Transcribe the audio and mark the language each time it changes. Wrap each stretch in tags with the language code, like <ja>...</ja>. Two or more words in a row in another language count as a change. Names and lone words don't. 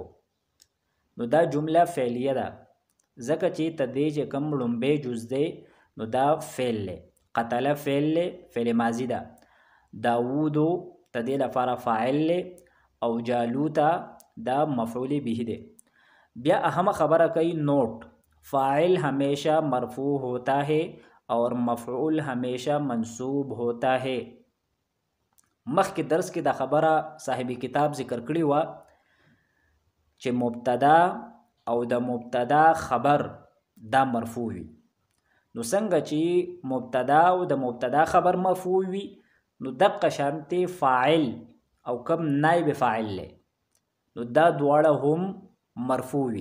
<ps>نو دا جمله فعلیه ده ځکه چې تدې چې کوم لومبی جز دی نو دا فعل دی. قتل فعل دی، فعل ماضی ده. داوود تدې لپاره فاعل دی، او جالوتا دا مفعول به دی. بیا اهم خبره کوي</ps> <ur>نوٹ، فاعل ہمیشہ مرفوع ہوتا ہے اور مفعول ہمیشہ منصوب ہوتا ہے.</ur> <ps>مخکې درس کې دا خبره صاحب کتاب ذکر کړی وه چې مبتدا او د مبتدا خبر دا مرفوع وي. نو څنګه چې مبتدا او د مبتدا خبر مرفوع وي نو دقه شانتې فاعل او کم نائب فاعل لی نو دا دواړه هم مرفوع وي.</ps>